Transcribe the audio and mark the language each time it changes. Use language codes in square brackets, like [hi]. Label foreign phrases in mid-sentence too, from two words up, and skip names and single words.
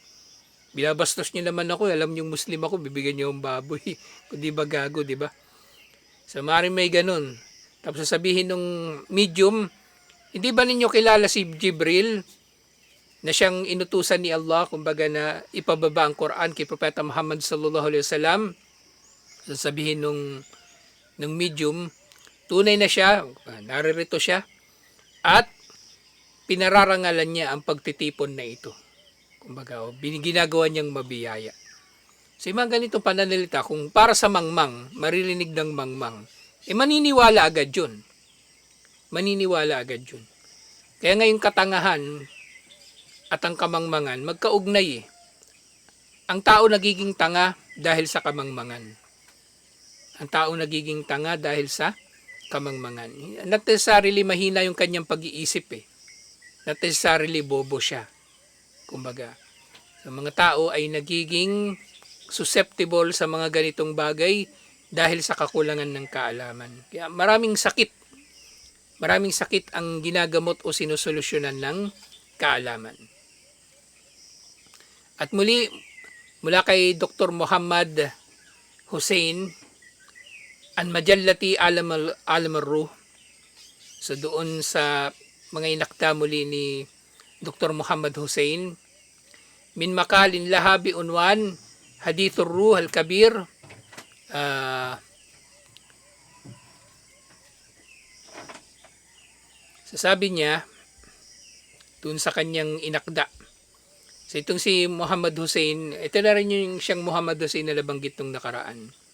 [tl] Binabastos niyo naman ako. Alam niyong Muslim ako, bibigyan niyo yung baboy. Kung di ba gago, di ba? So maaaring may ganun. Tapos sasabihin nung medium, hindi ba ninyo kilala si Jibril? Na siyang inutusan ni Allah, kumbaga na ipababa ang Quran kay Propeta Muhammad [ar] صلى الله عليه وسلم. [tl] Sasabihin nung medium, tunay na siya, naririto siya, at pinararangalan niya ang pagtitipon na ito. Kumbaga, ginagawa niyang mabiyaya. So yung mga ganitong pananalita, kung para sa mangmang, maririnig ng mangmang, maniniwala agad yun. Maniniwala agad yun. Kaya ngayong katangahan, at ang kamangmangan, magkaugnay eh. Ang tao nagiging tanga dahil sa kamangmangan. Ang tao nagiging tanga dahil sa kamangmangan. [en] Not necessarily [tl] mahina yung kanyang pag-iisip eh. [en] Not necessarily [tl] bobo siya. Kumbaga, sa mga tao ay nagiging susceptible sa mga ganitong bagay dahil sa kakulangan ng kaalaman. Kaya maraming sakit ang ginagamot o sinusolusyonan ng kaalaman. At muli, mula kay Dr. Muhammad Hussein, [ar] عن مجلة عالم الروح. [tl] So doon sa mga inakda muli ni Dr. Muhammad Hussein, [ar] من مقال له بعنوان حديث الروح الكبير, [tl] sasabi niya, doon sa kanyang inakda. So itong si Muhammad Hussein, ito na rin yung siyang Muhammad Hussein na nabanggit nung nakaraan.